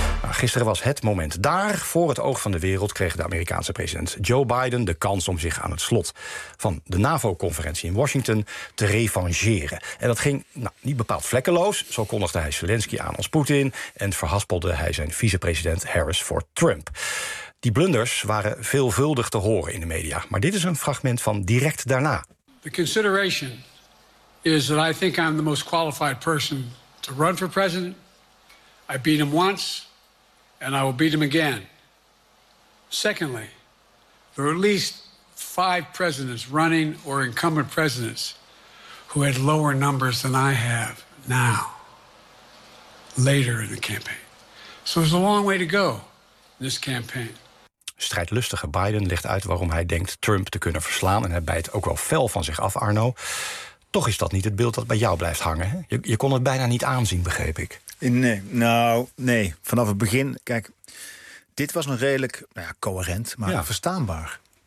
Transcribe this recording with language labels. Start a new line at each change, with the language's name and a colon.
Dutch: Gisteren was het moment. Daar, voor het oog van de wereld, kreeg de Amerikaanse president Joe Biden de kans om zich aan het slot van de NAVO-conferentie in Washington te revancheren. En dat ging niet bepaald vlekkeloos. Zo kondigde hij Zelensky aan als Poetin en verhaspelde hij zijn vicepresident Harris voor Trump. Die blunders waren veelvuldig te horen in de media. Maar dit is een fragment van direct daarna.
English: The consideration is that I think I'm the most qualified person to run for president. I beat him once. And I will beat him again. Secondly, There were at least five presidents, running or incumbent presidents, who had lower numbers than I have now, later in the campaign. So there's a long way to go in this campaign.
Dutch: Strijdlustige Biden legt uit waarom hij denkt Trump te kunnen verslaan. En hij bijt ook wel fel van zich af, Arno. Toch is dat niet het beeld dat bij jou blijft hangen. Hè? Je kon het bijna niet aanzien, begreep ik. Nee, nou, nee. Vanaf het begin, kijk, dit was nog redelijk coherent, maar ja, verstaanbaar.